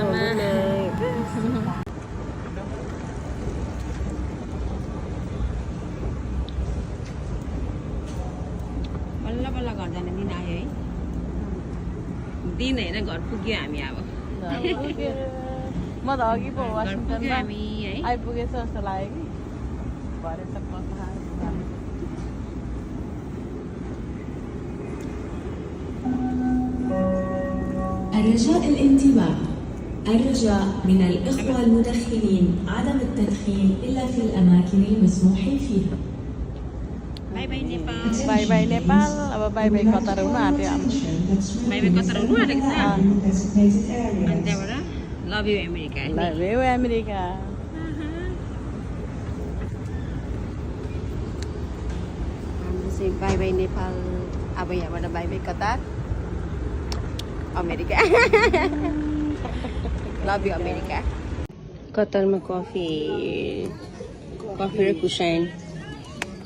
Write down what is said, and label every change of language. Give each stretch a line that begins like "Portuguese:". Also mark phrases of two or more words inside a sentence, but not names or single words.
Nepali: बल्ल बल्ल घर जाने दिन आयो है दिन होइन घर पुग्यो हामी अब म त अघि पो वासिङटनमा हामी है आइपुगेछ जस्तो लाग्यो कि भरे त
Arabic: الرجاء الانتباه الرجاء من الإخوة المدخنين عدم التدخين إلا في الأماكن المسموح فيها.
English: Bye bye Nepal bye bye
Nepali: नेपाल अब
English: bye bye
Nepali: कतार हुन आँट्यो हाम्रो
English: bye bye
Nepali: कतार हुनु आँटेको छ अनि त्यहाँबाट
English: love you America love you America
Nepali: हाम्रो चाहिँ
English: bye bye Nepal
Nepali: अब यहाँबाट
English: bye bye Qatar America love you America
Nepali: कतारमा कफी र कुसाइन